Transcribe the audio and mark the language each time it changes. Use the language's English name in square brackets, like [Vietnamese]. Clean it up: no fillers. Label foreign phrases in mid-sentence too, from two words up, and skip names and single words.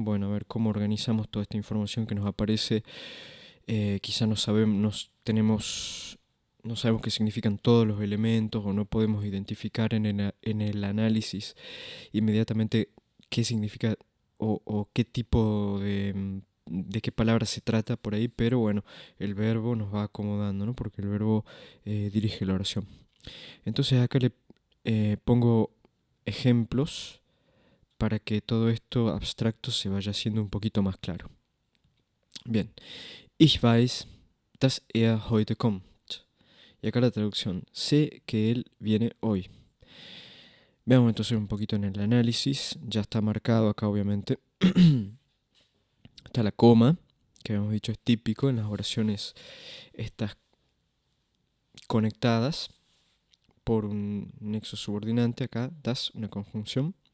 [Spanish] Bueno, a ver cómo organizamos toda esta información que nos aparece. Quizá no sabemos, no sabemos qué significan todos los elementos o no podemos identificar en el análisis inmediatamente qué significa o qué tipo de qué palabra se trata por ahí, pero bueno, el verbo nos va acomodando, ¿no? Porque el verbo dirige la oración. Entonces acá le pongo ejemplos para que todo esto abstracto se vaya haciendo un poquito más claro. Bien, [German] ich weiß, dass heute kommt. [Spanish] Y acá la traducción, sé que él viene hoy. Veamos entonces un poquito en el análisis, ya está marcado acá obviamente. Está la coma, que habíamos dicho es típico en las oraciones estas conectadas por un nexo subordinante, acá das una conjunción.